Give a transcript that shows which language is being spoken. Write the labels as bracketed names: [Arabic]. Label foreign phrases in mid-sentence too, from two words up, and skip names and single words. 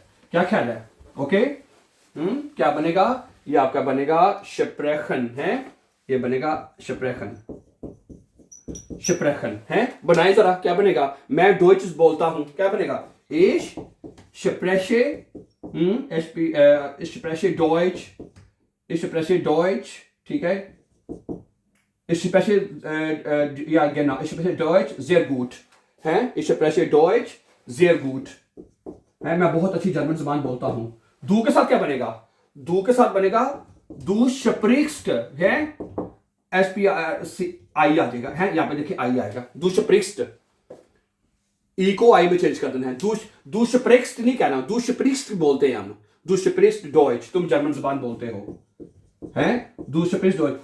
[Hindi] क्या ख्याल है? ओके, क्या बनेगा? ये आपका बनेगा शिप्रेखन, है, ये बनेगा शिप्रेखन, शिप्रेखन, है। बनाए जरा, क्या बनेगा? मैं डोइच बोलता हूं, क्या बनेगा? [German] ich spreche, ich spreche Deutsch, ich spreche Deutsch, [Hindi] ठीक है। [German] Ich spreche, ja genau, ich spreche Deutsch sehr gut, है, ich spreche Deutsch sehr gut, [Hindi] है, मैं बहुत अच्छी जर्मन ज़बान बोलता हूं। दू के साथ क्या बनेगा? दू के साथ बनेगा [German] du sprichst, [Hindi] है, एस पी आई आ जाएगा, है, यहां पे देखिए आई आएगा, [German] du sprichst, [Hindi] ई को आई में चेंज कर देना है, [German] du sprichst [Hindi] नहीं कहना, [German] du sprichst [Hindi] बोलते हैं हम, [German] du sprichst Deutsch, [Hindi] तुम जर्मन ज़बान बोलते हो, है, [German] du sprichst Deutsch.